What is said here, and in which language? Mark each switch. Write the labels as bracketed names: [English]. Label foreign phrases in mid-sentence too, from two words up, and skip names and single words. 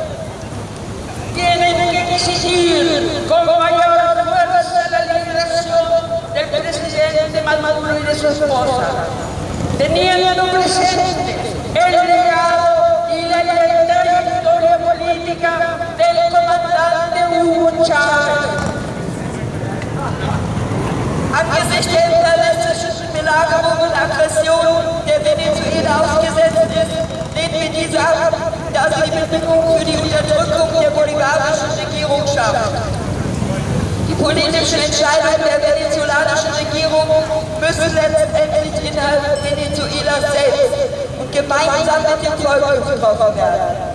[Spanish] Tienen que exigir con mayor fuerza la liberación del presidente Maduro y de su esposa, teniendo presente el legado y la trayectoria política del comandante Hugo Chávez. [German] Angesichts der imperialistischen Belagerung und Aggression, der Venezuela ausgesetzt ist, lehnen wir diese ab, da sie die Bedingungen für die Unterdrückung der bolivarischen Regierung schafft. Die politischen Entscheidungen der venezolanischen Regierung müssen letztendlich innerhalb Venezuelas selbst und gemeinsam mit dem Volk getroffen werden.